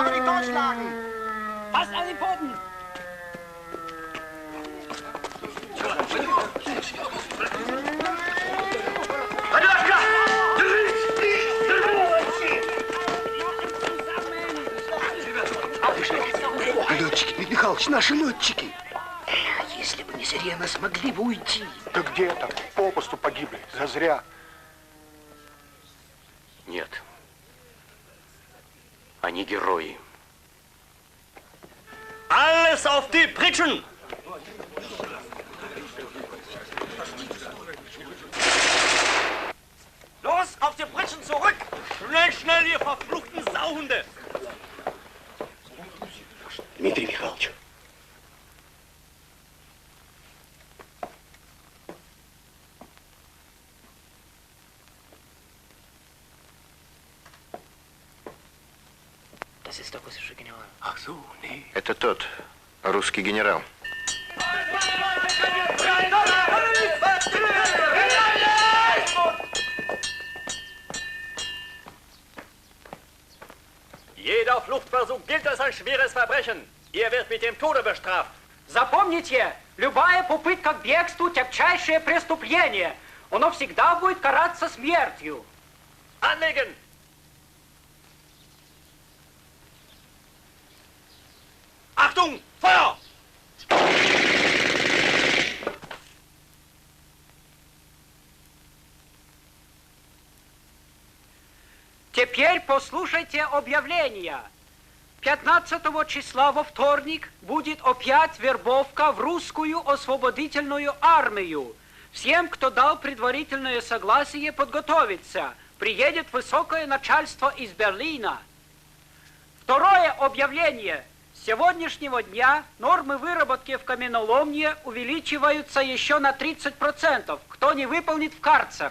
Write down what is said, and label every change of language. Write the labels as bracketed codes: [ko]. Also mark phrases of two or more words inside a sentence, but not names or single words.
[de] Aber den Kopf schlagen! Passt an den Pfoten! [ru] Летчики, Дмитрий Михайлович, наши летчики. Если бы не сирена, смогли бы уйти. Да где там? Попусту погибли. Зазря. Нет. Они герои. [de] Alles auf die Pritschen! Los, auf die Pritschen zurück! Schnell, schnell, ihr verfluchten Sauhunde! [ru] Дмитрий Михайлович. Это тот, русский генерал. [de] Jeder Fluchtversuch gilt als ein schweres Verbrechen. Ihr werdet mit dem Tode bestraft. [ru] Запомните, любая попытка к бегству – тягчайшее преступление. Оно всегда будет караться смертью. [de] Anlegen! Achtung! Feuer! [ru] Теперь послушайте объявление. 15 числа во вторник будет опять вербовка в русскую освободительную армию. Всем, кто дал предварительное согласие подготовиться, приедет высокое начальство из Берлина. Второе объявление. С сегодняшнего дня нормы выработки в каменоломне увеличиваются еще на 30%. Кто не выполнит, в карцер.